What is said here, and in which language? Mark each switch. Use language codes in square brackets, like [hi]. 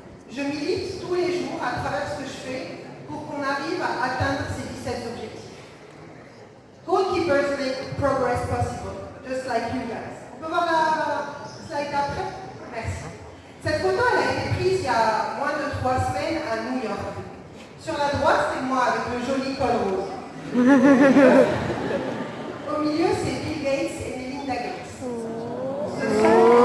[fr] Je milite tous les jours à travers ce que je fais pour qu'on arrive à atteindre ces 17 objectifs. [en] Goalkeepers make progress possible, just like you guys. [fr] On peut voir la slide d'après? Merci. Cette photo, elle a été prise il y a moins de 3 semaines à New York. Sur la droite, c'est moi avec le joli col rose. Au milieu, c'est Bill Gates et Melinda Gates. Ce sont...